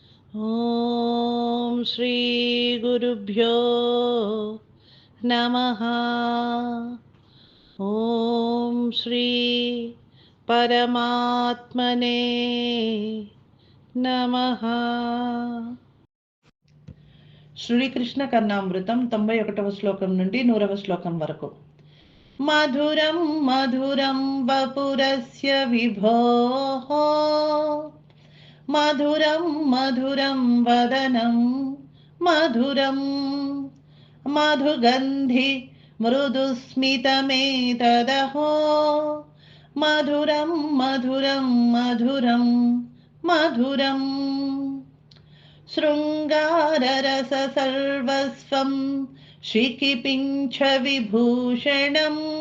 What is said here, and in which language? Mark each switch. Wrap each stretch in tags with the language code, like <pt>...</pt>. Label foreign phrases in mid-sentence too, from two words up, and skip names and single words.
<sa>ॐ श्री गुरुभ्यो नमः। ॐ श्री परमात्मने नमः।</sa> <te>శ్రీకృష్ణ కర్ణామృతం 91వ శ్లోకం నుండి 100వ శ్లోకం వరకు.</te> <sa>మధురం మధురం వపురస్య విభోః మధురం మధురం వదనం మధురం మధుగంధి మృదుస్మితమేతదహో మధురం మధురం మధురం మధురం శృంగారరస సర్వస్వం శిఖిపించ విభూషణం</sa>